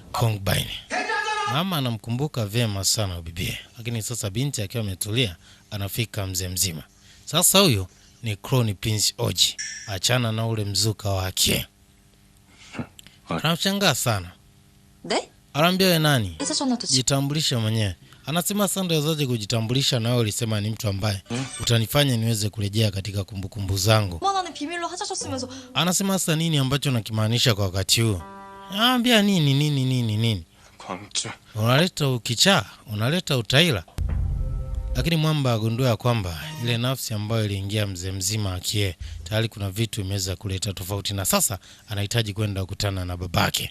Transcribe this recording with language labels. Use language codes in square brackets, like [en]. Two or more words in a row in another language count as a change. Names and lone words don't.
[sw] Mama anamkumbuka vyema sana bibie. Lakini sasa binti akiwa ametulia anafika mzee mzima. Sasa huyo ni [en] Crown Prince [sw] Oji. Achana na ule mzuka wake. Anamshangaa sana. [ko] 네? [sw] Anambia wewe nani? [ko] 회사 전화도 [sw] Jitambulisha mwenyewe. Anasema sasa zote kujitambulisha na wewe ulisema ni mtu ambaye utanifanya niweze kurejea katika kumbukumbu zangu. [ko] 만원은 비밀로 하자셨으면서 [sw] Anasema sasa nini ambacho nakimaanisha kwa wakati huu? Anambia nini? [ko] 광주. [sw] Unaleta ukichaa, unaleta utaila. Lakini mwamba agundua kwamba ile nafsi ambayo iliingia mzee mzima akie tayari kuna vitu imeweza kuleta tofauti, na sasa anahitaji kwenda kukutana na babake.